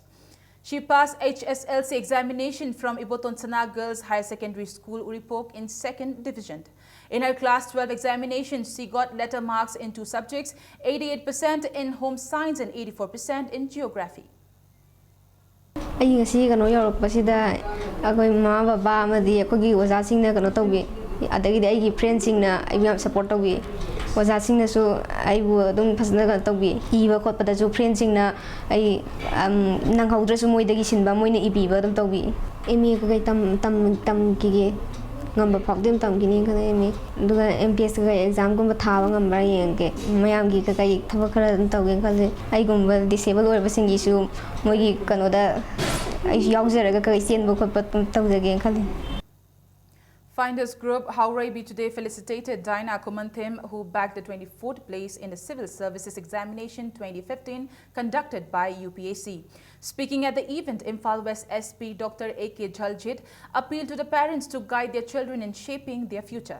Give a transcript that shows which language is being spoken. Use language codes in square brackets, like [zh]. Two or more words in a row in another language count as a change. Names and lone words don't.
[en] She passed HSLC examination from Iboton Sana Girls Higher Secondary School, Uripok in 2nd Division. In her Class 12 examination, she got letter marks in 2 subjects, 88% in home science and 84% in geography. [mni] I ngasi kano yorokpasida akoi ma baba amadi akogi oja singna kano tawbi adagi dai gi friend singna [en] I am support [mni] tawbi oja singna su ai bu dum phasna kano tawbi iba khotpada ju friend singna ai nang haudra su moi dagi sinba moina ibiba dum tawbi emi ko kai tam ki ngamba phakdim tam gini kana emi duga MPS ga exam gumba thaba ngamba yenge mayam gi ka kai thaba khara tawge khale ai gumba [en] disable or [mni] basingi su mogi kanoda ai yauzera ga kai sen bu khotpa tawjage khale. [en] Finders Group Hauraibi today felicitated Dinah Kumanthim, who bagged the 24th place in the Civil Services Examination 2015 conducted by UPAC. Speaking at the event, Imphal West SP Dr. A.K. Jaljit appealed to the parents to guide their children in shaping their future.